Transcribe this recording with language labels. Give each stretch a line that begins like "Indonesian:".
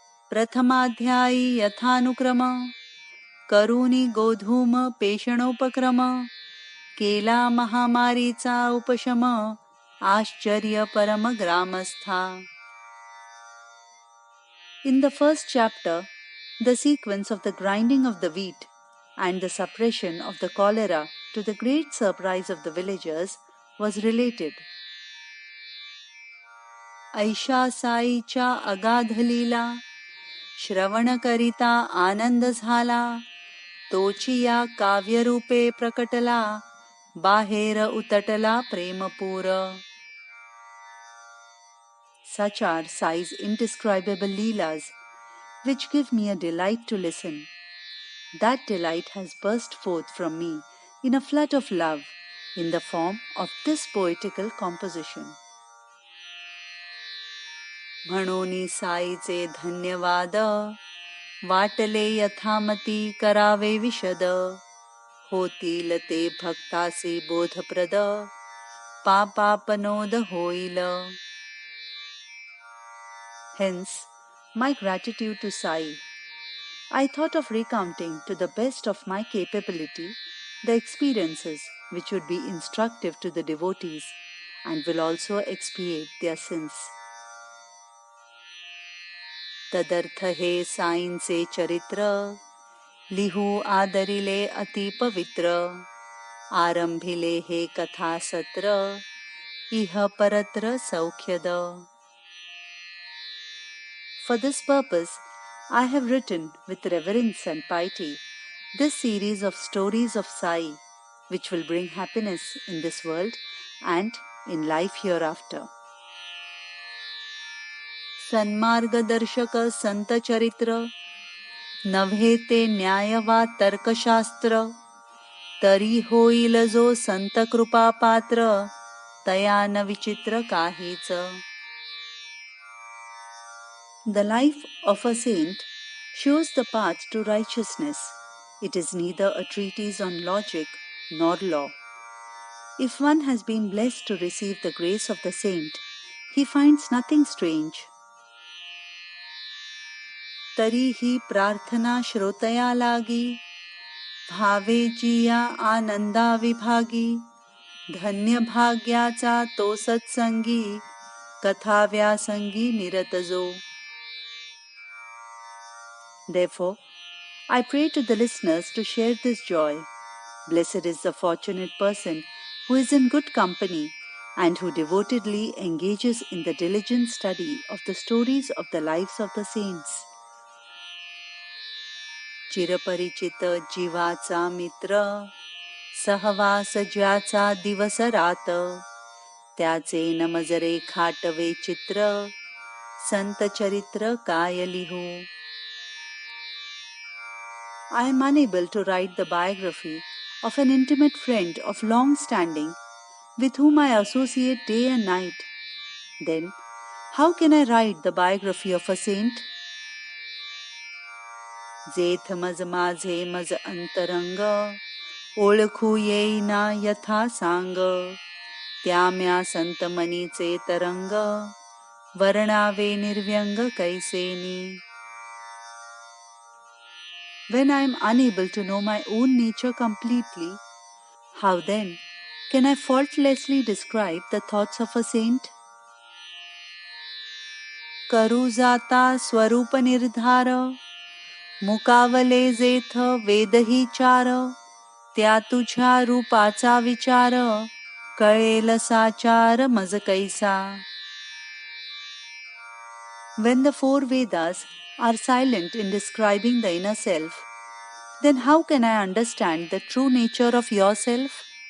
Marathi: प्रथमाध्यायी यथानुक्रम करुणी गोधूम पेषणोपक्रम केला महामारीचा उपशम आश्चर्य परम ग्रामस्था.
English: In the first chapter, the sequence of the grinding of the wheat and the suppression of the cholera to the great surprise of the villagers was related.
Marathi: ऐशा साईच्या अगाध लीला श्रवण करिता आनंद झाला तोची या काव्यरूपे प्रकटला बाहेर उतटला प्रेमपूर.
English: Such are Sai's indescribable leelas, which give me a delight to listen. That delight has burst forth from me in a flood of love in the form of this poetical composition.
Marathi: म्हणोनी साईचे धन्यवाद वाटले यथामती करावे विशद होतील ते भक्तासी बोधप्रद पापापनोद होईल.
English: Hence, my gratitude to Sai. I thought of recounting to the best of my capability the experiences which would be instructive to the devotees and will also expiate their sins.
Marathi: तदर्थ हे साईंचे चरित्र लिहू आदरिले अति पवित्र आरंभिले हे कथा सत्र इह परत्र सौख्यद.
English: For this purpose, I have written with reverence and piety this series of stories of Sai, which will bring happiness in this world and in life hereafter.
Marathi: सन्मार्गदर्शक संत चरित्र नव्हे ते न्याय वा तर्कशास्त्र तरी होईल जो संत कृपा पात्र तया न विचित्र काहीच.
English: The life of a saint shows the path to righteousness. It is neither a treatise on logic nor law. If one has been blessed to receive the grace of the saint, he finds nothing strange.
Marathi: तरी ही प्रार्थना श्रोतया लागी भावे जिया आनंदा विभागी धन्य भाग्याचा तो सत्संगी कथा व्यासंगी निरत जो.
English: Therefore, I pray to the listeners to share this joy. Blessed is the fortunate person who is in good company and who devotedly engages in the diligent study of the stories of the lives of the saints.
Marathi: चिरपरिचित जीवाचा मित्र, सहवास ज्याचा दिवस रात, त्याचे नमजरे खाटवे चित्र, संत चरित्र काय लिहू.
English: I am unable to write the biography of an intimate friend of long standing with whom I associate day and night. Then, how can I write the biography of a saint?
Marathi: जेथ मज माझे मज अंतरंग, ओळखू येईना यथा सांग, त्याम्या संत मनीचे तरंग, वर्णावे निर्व्यंग Cassini.
English: When I am unable to know my own nature completely, how then can I faultlessly describe the thoughts of a saint?
Marathi: करू जाता स्वरूप निर्धार, मुकावले जेथ वेदही चार, त्या तुझ्या रूपाचा विचार, कळेल साचार मज कैसा.
English: When the four Vedas are silent in describing the inner self, then how can I understand the true nature of yourself?